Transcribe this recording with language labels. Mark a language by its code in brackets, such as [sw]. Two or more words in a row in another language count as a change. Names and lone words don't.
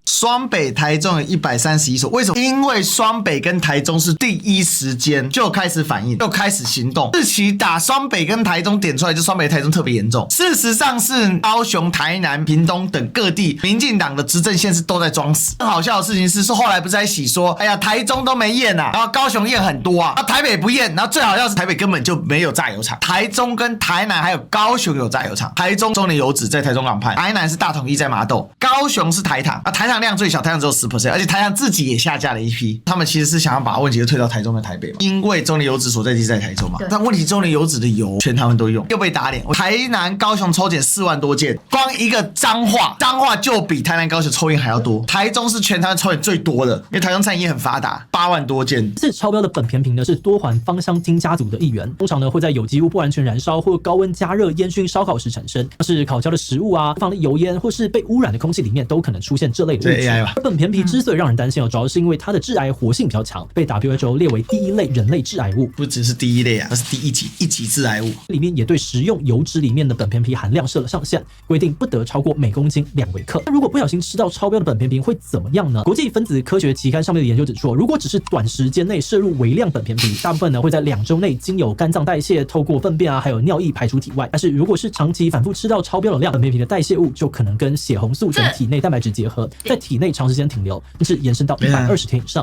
[zh] 雙北、台中有131所，為什麼？因為雙北跟台中是第一時間就開始反應，就開始行動。日期打雙北跟台中點出來，就雙北、台中特別嚴重。事實上是高雄、台南、屏東等各地民進黨的執政縣市都在裝死。更好笑的事情是後來不是在洗說，哎呀，台中都沒驗然後高雄驗很多台北不驗，然後最好笑是台北根本就沒有榨油廠，台中跟台南還有高雄有榨油廠。台中中聯油脂在台中港畔，台南是大統一在麻豆，高雄是台糖台糖量最小，台糖只有10%，而且台糖自己也下架了一批。他們其實是想要把問題推到台中跟台北嘛，因為中聯油脂所在地在台中嘛。但問題中聯油脂的油全台灣都用，又被打臉。台南、高雄抽檢4萬多件，光一個彰化就比台南、高雄抽驗還要多。台中是全台灣抽驗最多的，因為台中產業很發達，8萬多件。這超標的苯田皮呢是多環芳香烴家族的一員，通常呢會在有機物不完全燃燒或高溫加熱、煙燻、燒烤時產生，像是烤焦的食物放了油煙或是被污染的空氣裡面都可能出現這類的物 AI 吧。本田皮之所以讓人擔心主要是因為它的致癌活性比較強，被 WHO 列為第1類人類致癌物。不只是第1類啊，它是第一級致癌物。裡面也對食用油脂裡面的本田皮含量設了上限，規定不得超過每公斤2微克。那如果不小心吃到超標的本田皮會怎麼樣呢？國際分子科學期刊上面的研究指出，如果只是短時間內攝入微量本田皮，大部分呢會在2周內經由肝臟代謝，透過糞便還有尿液排出體外。但是如果是長期反覆吃到超標的量，本田皮的代謝物就可能跟血紅素等體內蛋白質結合，在體內長時間停留，甚至延伸到120天以上。